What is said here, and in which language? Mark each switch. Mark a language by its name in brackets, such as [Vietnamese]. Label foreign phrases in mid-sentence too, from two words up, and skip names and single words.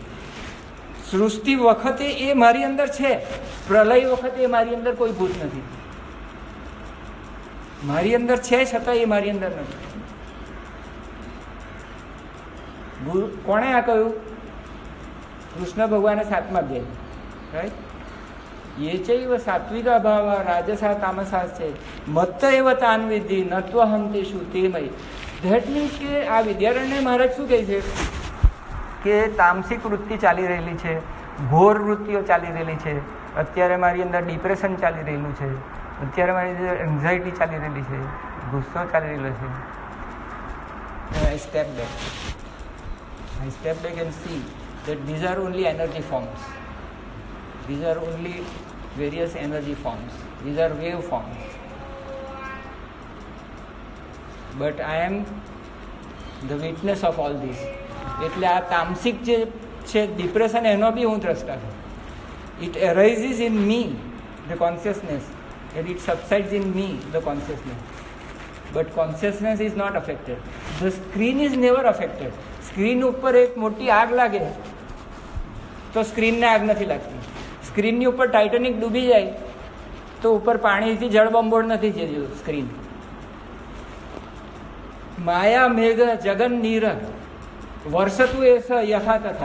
[Gujarati] સૃષ્ટિ વખતે એ મારી અંદર છે, પ્રલય વખતે એ મારી અંદર કોઈ ભૂત નથી. મારી અંદર છે છતાં એ મારી અંદર નથી. કોણે આ કહ્યું? કૃષ્ણ ભગવાને 7મા અધ્યાય, રાઈટ? [Sanskrit] ये चैव सात्विका भावा राजसा तामसा છે મત્ત એવ તાન વિદ્ધિ નત્વહમ તેષુ તેમય. [English] That means [Gujarati] કે આ વિદ્યારણ્ય મહારાજ શું કહે છે કે તામસિક વૃત્તિ ચાલી રહેલી છે, ઘોર વૃત્તિઓ ચાલી રહેલી છે, અત્યારે મારી અંદર ડિપ્રેશન ચાલી રહેલું છે, અત્યારે મારી અંદર એન્ઝાયટી ચાલી રહેલી છે, ગુસ્સો ચાલી રહેલો છે. [English] I step back and see that these are only energy forms. These are only various energy forms. These are wave forms. But I am the witness of all this. [Gujarati] એટલે આ તામસિક જે છે ડિપ્રેશન, એનો બી હું દ્રષ્ટા છું. [English] It arises in me, the consciousness, and it subsides in me, the consciousness. But consciousness is not affected. The screen is never affected. [Gujarati] સ્ક્રીન ઉપર એક મોટી આગ લાગે તો સ્ક્રીનને આગ નથી લાગતી. સ્ક્રીનની ઉપર ટાઇટેનિક ડૂબી જાય તો ઉપર પાણીથી જળબંબોળ નથી થયું સ્ક્રીન. [Sanskrit] માયા મેઘ જગન નીર વર્ષતું એ યથા તથા.